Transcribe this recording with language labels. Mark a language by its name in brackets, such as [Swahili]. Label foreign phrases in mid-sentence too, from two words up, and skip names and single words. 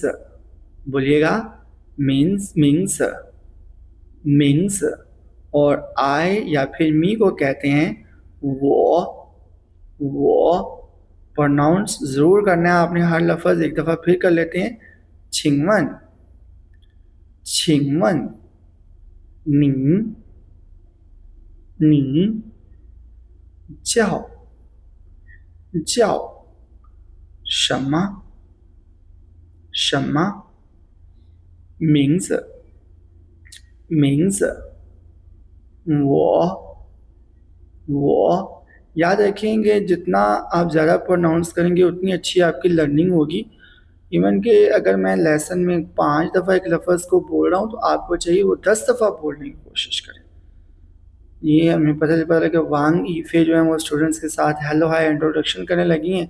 [Hindi] बोलिएगा मीन्स, मिंग्स, मिंग्स। और आई या फिर मी को कहते हैं वो, वो। प्रोनाउंस ज़रूर करना है आपने हर लफ्ज़, एक दफ़ा फिर कर लेते हैं छिंगमन, [Chinese] 请问您叫什么名字？ [Hindi] वो याद रखेंगे, जितना आप ज़्यादा प्रोनाउंस करेंगे उतनी अच्छी आपकी लर्निंग होगी। इवन कि अगर मैं लेसन में 5 दफ़ा एक लफ्ज़ को बोल रहा हूँ तो आपको चाहिए वो 10 दफ़ा बोलने की कोशिश करें। ये हमें पता चला कि वांग ईफे जो है वो स्टूडेंट्स के साथ हेलो हाय इंट्रोडक्शन करने लगी हैं।